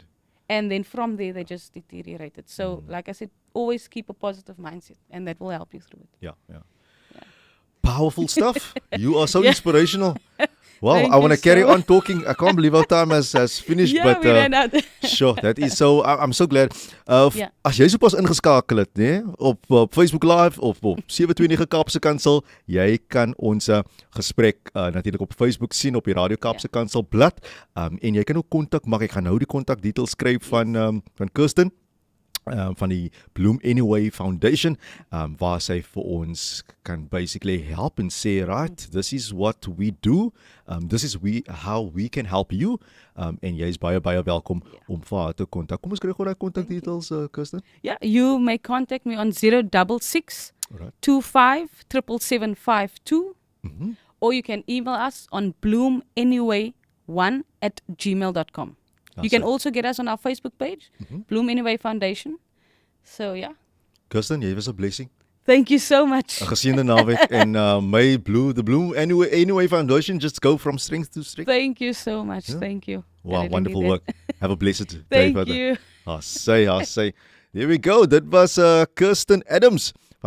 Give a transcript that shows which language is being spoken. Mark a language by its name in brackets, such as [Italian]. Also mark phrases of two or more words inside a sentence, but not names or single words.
[English] And then from there, they just deteriorated. So, like I said, always keep a positive mindset, and that will help you through it. Yeah, yeah. Powerful stuff. You are so Yeah. inspirational. Wow, Thank I want to you carry so on talking. I can't believe our time has finished. Yeah, but we ran out. sure, that is so. I'm so glad. [Afrikaans] Ja. As jy sopas ingeskakel het, nê, op Facebook Live of op 729 Kaapse Kansel, jy kan ons gesprek natuurlik op Facebook sien op die Radio Kaapse Kansel blad. En jy kan ook kontak maak. Ek gaan nou die kontak details skryf van Kirsten. Van die Bloom Anyway Foundation, waar sy vir ons kan [English] basically help and say, right, this is what we do, this is how we can help you, [Afrikaans] en jy is baie welkom om vir haar te kontak. Kom ons kry gou daai kontak details, Kirsten. [English] Yeah, you may contact me on 066 Alright. 25 77752, or you can email us on bloomanyway1@gmail.com. You can also get us on our Facebook page, Bloom Anyway Foundation. So, yeah. [Afrikaans] Kirsten, jy was 'n blessing. [English] Thank you so much. [Afrikaans] 'n Geseënde naweek en [English] may the Bloom Anyway Foundation just go from strength to strength. Thank you so much. Thank you. I Wow, really wonderful need work. that. Have a blessed day Thank further. you. I say. There we go. That was Kirsten Adams.